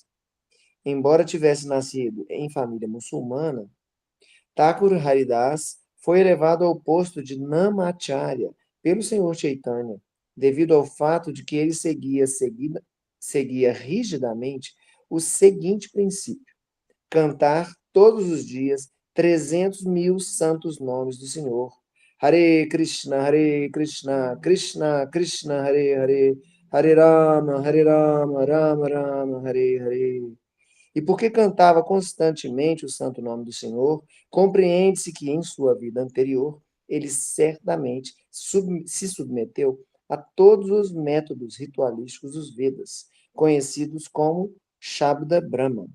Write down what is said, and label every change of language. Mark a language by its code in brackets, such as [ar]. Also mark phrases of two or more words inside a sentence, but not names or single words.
[pt] Embora tivesse nascido em família muçulmana, Thakur Haridas foi elevado ao posto de Namacharya pelo Sr. Chaitanya, devido ao fato de que ele seguia rigidamente o seguinte princípio: cantar todos os dias 300.000 santos nomes do Senhor. [sa] हरे कृष्ण, कृष्ण कृष्ण, हरे हरे राम, राम राम, हरे हरे. [pt] E porque cantava constantemente o santo nome do Senhor, compreende-se que em sua vida anterior ele certamente se submeteu a todos os métodos ritualísticos dos Vedas, conhecidos como Shabda Brahman.